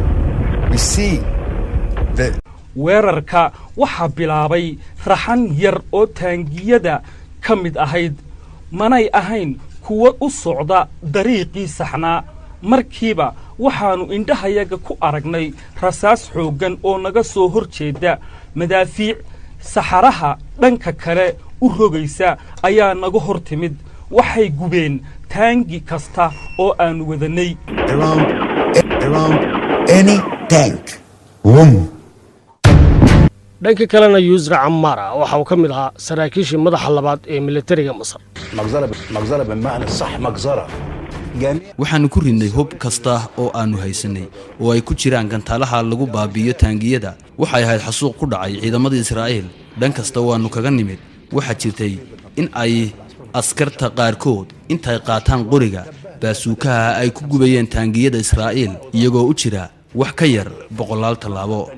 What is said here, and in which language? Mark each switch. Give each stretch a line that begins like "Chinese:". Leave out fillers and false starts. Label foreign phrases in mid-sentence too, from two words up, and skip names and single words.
Somali: weerarka waxaa bilaabay raxan yar oo taangiyada ka mid ahayd manay ahayn kuwa u socda dariiqii saxnaa markiiba waxaanu indhahayaga ku aragnay rasaas xooggan oo naga soo horjeeda madaafiic saxaraha dhanka kale u rogaysa ayaa naga hor timid waxay gubeen taangi kasta oo aanu wadanay
English: around any tank
Somali: dhanka kalena Yusra Ammara waxa uu ka mid ahaa saraakiishii madaxa labaad ee militariga Masar
Arabic: مجزرة بالمعنى الصح مجزرة
Somali: waxaanu ku ridnay hub kasta oo aanu haysanay oo ay ku jiraan gantaalaha lagu baabiyo taangiyada waxay ahayd xasuuq ku dhacay ciidamada Israa'iil dhan kasta waanu kaga nimid waxa jirtay in ay askarta qaarkood intay qaataan qoriga baasuukaha ay ku gubayeen taangiyada Israa'iil iyagoo u jira wax ka yar 100 talaabo